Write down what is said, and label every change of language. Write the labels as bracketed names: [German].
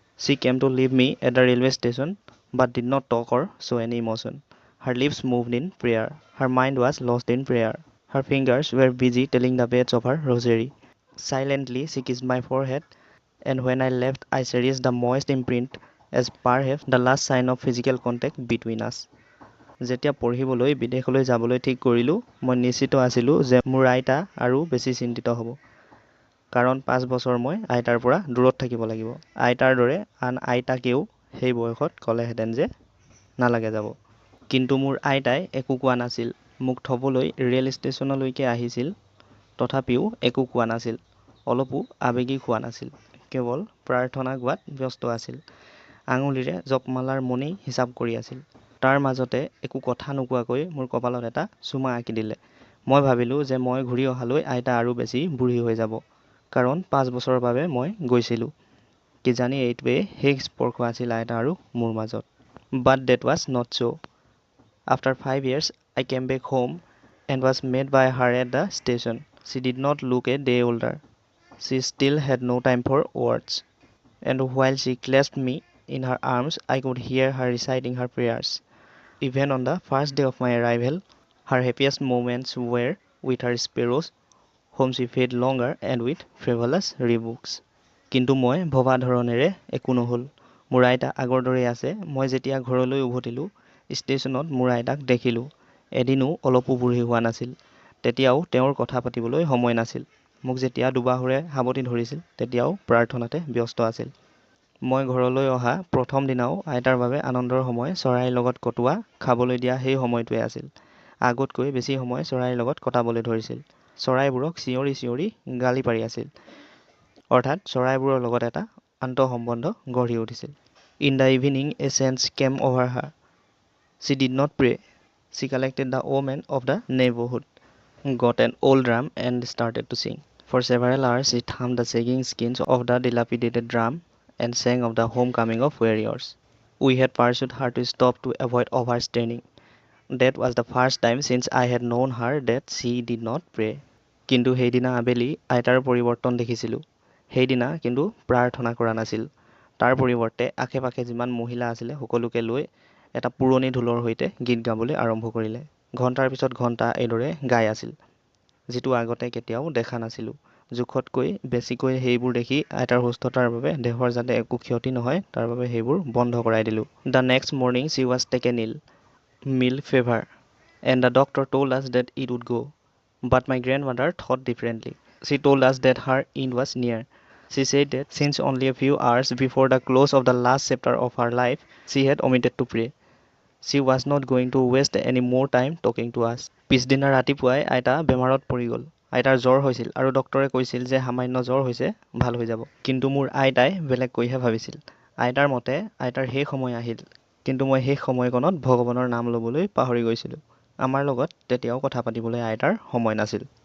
[English] She came to leave me at the railway station, but did not talk or show any emotion. Her lips moved in prayer. Her mind was lost in prayer. Her fingers were busy telling the beads of her rosary. Silently, she kissed my forehead, and when I left, I cherished the moist imprint as perhaps the last sign of physical contact between us. [Assamese] যেতিয়া পঢ়িবলৈ বিদেশলৈ যাবলৈ ঠিক কৰিলোঁ, মই নিশ্চিত আছিলোঁ যে মোৰ আইতা আৰু বেছি চিন্তিত হ'ব। কাৰণ 5 বছৰ মই আইতাৰ পৰা দূৰত থাকিব লাগিব। আইতাৰ দৰে আন আইতাকেও সেই বয়সত ক'লেহেঁতেন যে নালাগে যাব। কিন্তু মোৰ আইতাই একো কোৱা নাছিল। মোক থ'বলৈ ৰেল ষ্টেচনলৈকে আহিছিল, তথাপিও একো কোৱা নাছিল। অলপো আৱেগিক হোৱা নাছিল। কেৱল প্ৰাৰ্থনা গোৱাত ব্যস্ত আছিল। আঙুলিৰে জপমালাৰ মণি হিচাপ কৰি আছিল। তাৰ মাজতে একো কথা নোকোৱাকৈ মোৰ কপালত এটা চুমা আঁকি দিলে। মই ভাবিলোঁ যে মই ঘূৰি অহালৈ আইতা আৰু বেছি বুঢ়ী হৈ যাব। কাৰণ 5 বছৰৰ বাবে মই গৈছিলোঁ। কিজানি এইটোৱেই শেষ স্পৰ্শ আছিল আইতা আৰু মোৰ মাজত। [English] But that was not so. After 5 years, I came back home and was met by her at the station. She did not look a day older. She still had no time for words. And while she clasped me in her arms, I could hear her reciting her prayers. Even on the first day of my arrival, her happiest moments were with her sparrows, whom she fed longer and with frivolous rebukes. [Assamese] কিন্তু মই ভবা ধৰণেৰে একো নহ'ল। মোৰ আইতা আগৰ দৰেই আছে। মই যেতিয়া ঘৰলৈ উভতিলোঁ, ষ্টেচনত মোৰ আইতাক দেখিলোঁ। এদিনো অলপো বুঢ়ী হোৱা নাছিল। তেতিয়াও তেওঁৰ কথা পাতিবলৈ সময় নাছিল। মোক যেতিয়া দুবাহুৰে সাৱটি ধৰিছিল, তেতিয়াও প্ৰাৰ্থনাতে ব্যস্ত আছিল। মই ঘৰলৈ অহা প্ৰথম দিনাও আইতাৰ বাবে আনন্দৰ সময় চৰাইৰ লগত কটোৱা, খাবলৈ দিয়া সেই সময়টোৱে আছিল। আগতকৈ বেছি সময় চৰাইৰ লগত কটাবলৈ ধৰিছিল। চৰাইবোৰক চিঞৰি চিঞৰি গালি পাৰি আছিল। অৰ্থাৎ চৰাইবোৰৰ লগত এটা আন্তঃসম্বন্ধ গঢ়ি উঠিছিল। [English] In the evening, a sense came over her. She did not pray. She collected the women of the neighborhood, got an old drum, and started to sing. For several hours, she thumbed the sagging skins of the dilapidated drum and sang of the homecoming of warriors. We had pursued her to stop to avoid overstraining. That was the first time since I had known her that she did not pray. [Assamese] কিন্তু সেইদিনা আবেলি আইতাৰ পৰিৱৰ্তন দেখিছিলোঁ। সেইদিনা কিন্তু প্ৰাৰ্থনা কৰা নাছিল। তাৰ পৰিৱৰ্তে আশে পাশে যিমান মহিলা আছিলে সকলোকে লৈ এটা পুৰণি ঢোলৰ সৈতে গীত গাবলৈ আৰম্ভ কৰিলে। ঘণ্টাৰ পিছত ঘণ্টা এইদৰে গাই আছিল, যিটো আগতে কেতিয়াও দেখা নাছিলোঁ। জোখতকৈ বেছিকৈ সেইবোৰ দেখি আইতাৰ সুস্থতাৰ বাবে দেহৰ যাতে একো ক্ষতি নহয় তাৰ বাবে সেইবোৰ বন্ধ কৰাই দিলোঁ। [English] The next morning she was taken ill, mild fever, and the doctor told us that it would go. But my grandmother thought differently. She told us that her end was near. She said that since only a few hours before the close of the last chapter of her life, she had omitted to pray. She was not going to waste any more time talking to us. [Assamese] পিছদিনা ৰাতিপুৱাই আইতা বেমাৰত পৰি গ'ল। আইতাৰ জ্বৰ হৈছিল আৰু ডক্তৰে কৈছিল যে সামান্য জ্বৰ হৈছে, ভাল হৈ যাব। কিন্তু মোৰ আইতাই বেলেগকৈহে ভাবিছিল। আইতাৰ মতে আইতাৰ শেষ সময় আহিল। কিন্তু মই শেষ সময়কণত ভগৱানৰ নাম ল'বলৈ পাহৰি গৈছিলোঁ। আমাৰ লগত তেতিয়াও কথা পাতিবলৈ আইতাৰ সময় নাছিল।